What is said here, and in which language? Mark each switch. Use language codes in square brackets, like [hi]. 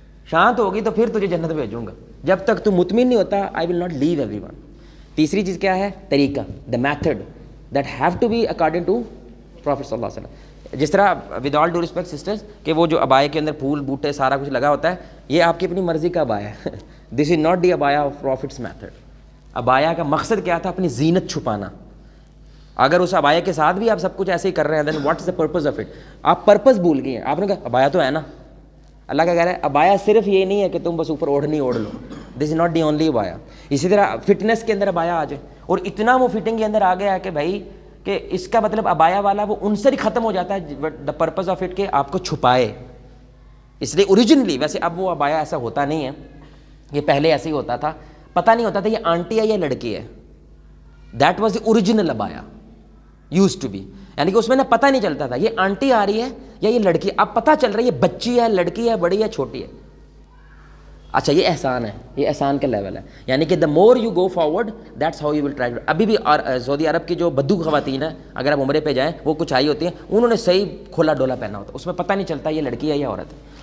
[ur] شانت ہوگی تو پھر تجھے جنت بھیجوں گا. جب تک تو مطمئن نہیں ہوتا, [en] I will not leave every one. [ur] تیسری چیز کیا ہے؟ طریقہ, [en] the method that have to be according to prophet [ur] صلی اللہ علیہ وسلم. جس طرح [en] with all due respect sisters, [ur] کہ وہ جو ابائے کے اندر پھول بوٹے سارا کچھ لگا ہوتا ہے, یہ آپ کی اپنی مرضی کا ابایا ہے. [en] This is not the ابایا of prophet's method. [ur] ابایا کا مقصد کیا تھا؟ اپنی زینت چھپانا. اگر اس ابایا کے ساتھ بھی آپ سب کچھ ایسے ہی کر رہے ہیں, [en] Then what is the purpose of it? [ur] آپ پرپز بھول گئے ہیں. آپ نے کہا ابایا تو ہے نا. اللہ کا کہہ رہا ہے ابایا صرف یہ نہیں ہے کہ تم بس اوپر اوڑھنی اوڑھ لو. [en] This is not the only ابایا. [ur] اسی طرح فٹنس کے اندر ابایا آ جائے, اور اتنا وہ فٹنگ کے اندر آ گیا ہے کہ بھائی کہ اس کا مطلب ابایا والا وہ عنصر ہی ختم ہو جاتا ہے. [en] the purpose of it [ur] کہ آپ کو چھپائے. اس لیے اوریجنلی, ویسے اب وہ ابایا ایسا ہوتا نہیں ہے, یہ پہلے ایسے ہی ہوتا تھا, پتہ نہیں ہوتا تھا یہ آنٹی ہے یا لڑکی ہے. [en] That was the original ابایا use to be. [ur] یعنی کہ اس میں نا پتہ نہیں چلتا تھا یہ آنٹی آ رہی ہے یا یہ لڑکی. اب پتہ چل رہا ہے یہ بچی ہے, لڑکی ہے, بڑی ہے, چھوٹی ہے. اچھا یہ احسان ہے, یہ احسان کا لیول ہے. یعنی کہ [en] The more you go forward that's how you will try. [ur] ابھی بھی سعودی عرب کی جو بدو خواتین ہیں, اگر آپ عمرے پہ جائیں, وہ کچھ آئی ہوتی ہیں, انہوں نے صحیح کھلا ڈولا پہنا ہوتا ہے, اس میں پتہ نہیں چلتا یہ لڑکی ہے یا عورت ہے.